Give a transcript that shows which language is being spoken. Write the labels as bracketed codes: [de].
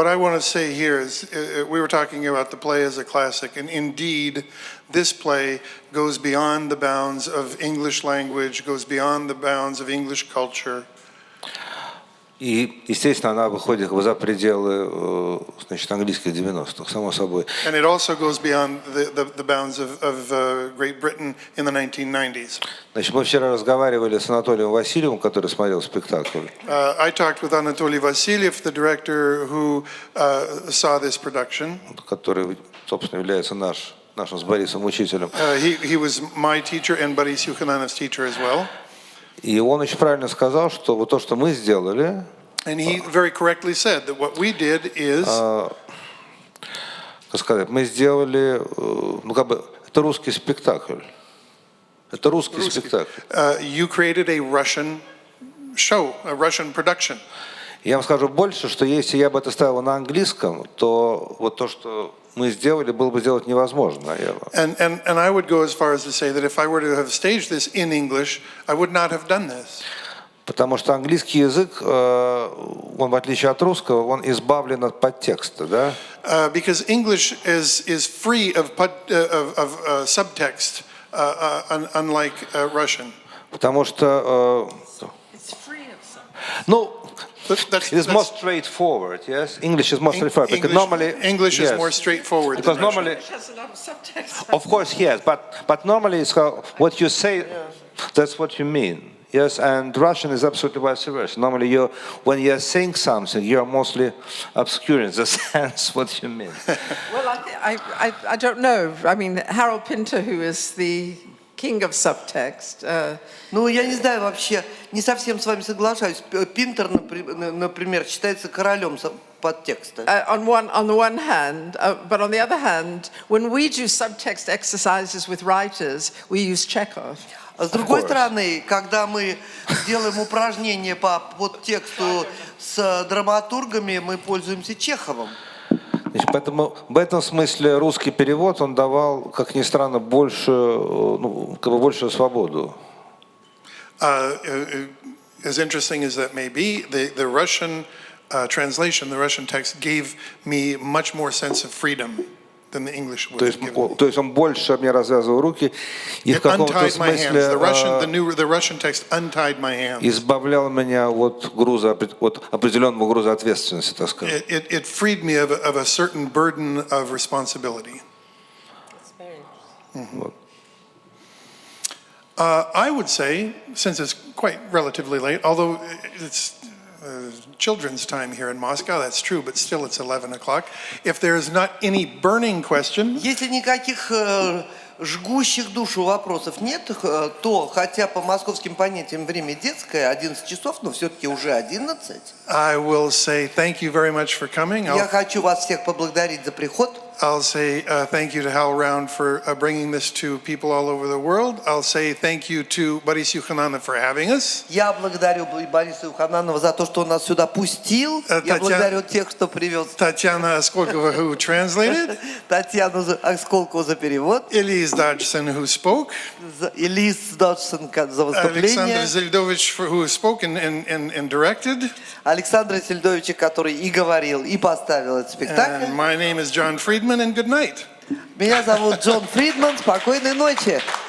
[en] What I want to say here is, we were talking about the play as a classic, and indeed, this play goes beyond the bounds of English language, goes beyond the bounds of English culture. [ru] И, естественно, она выходит за пределы, значит, английских 90-х, само собой. [en] And it also goes beyond the bounds of Great Britain in the 1990s. [ru] Значит, мы вчера разговаривали с Анатолием Васильевым, который смотрел спектакль. [en] I talked with Anatoly Vasilyev, the director who saw this production. [ru] Который, собственно, является нашим с Борисом учителем. [en] He was my teacher and Boris Yukhananev's teacher as well. [ru] И он очень правильно сказал, что вот то, что мы сделали, [en] And he very correctly said that what we did is, [ru] как сказать, мы сделали, ну как бы, это русский спектакль. Это русский спектакль. [en] You created a Russian show, a Russian production. [ru] Я вам скажу больше, что если я бы это ставил на английском, то вот то, что мы сделали, было бы сделать невозможно. [en] And I would go as far as to say that if I were to have staged this in English, I would not have done this. [ru] Потому что английский язык, он в отличие от русского, он избавлен от подтекста, да? [en] Because English is free of subtext, unlike Russian. [ru] Потому что, ну, [en] it is more straightforward, yes. English is more straightforward because normally English is yes, more straightforward. because Than normally, Russian. of course, yes, but normally it's how, what you say, that's what you mean, yes. And Russian is absolutely vice versa. Normally, when you are saying something, you are mostly obscuring the sense what you mean. Well, I don't know. I mean, Harold Pinter, who is the king of subtext. [ru] Ну, я не знаю вообще, не совсем с вами соглашаюсь. Пинтер, например, считается королем подтекста. [en] On the one hand, but on the other hand, when we do subtext exercises with writers, we use Chekhov. [ru] А с другой стороны, когда мы делаем упражнения по подтексту с драматургами, мы пользуемся Чеховым. Значит, поэтому в этом смысле русский перевод, он давал, как ни странно, большую свободу. [en] As interesting as that may be, the Russian translation, the Russian text, gave me much more sense of freedom than the English would have given me. [ru] То есть он больше мне развязывал руки и в каком-то смысле [en] The Russian text untied my hands. [ru] избавлял меня от определенного груза ответственности, так сказать. [en] It freed me of a certain burden of responsibility. [ru] Вот. [en] I would say, since it's quite relatively late, although it's children's time here in Moscow, that's true, but still it's 11 o'clock. If there is not any burning question... [ru] Если никаких жгущих душу вопросов нет, то, хотя по московским понятиям время детское, 11 часов, но все-таки уже 11. [en] I will say thank you very much for coming. [ru] Я хочу вас всех поблагодарить за приход. [en] I'll say thank you to Hal Round for bringing this to people all over the world. I'll say thank you to Boris Yukhananov for having us. [ru] Я благодарю Бориса Юхананова за то, что он нас сюда пустил. Я благодарю тех, кто привез. [en] Tatiana Askolkova, who translated. [ru] Татьяну Осколкову за перевод. [en] Элиз Доджсон, who spoke. [ru] Элиз Доджсон за выступление. [en] Александр Зельдович, who spoke and directed. [ru] Александра Зельдовича, который и говорил, и поставил этот спектакль. [en] And my name is John Friedman, and good night. [ru] Меня зовут Джон Фридман. Спокойной ночи.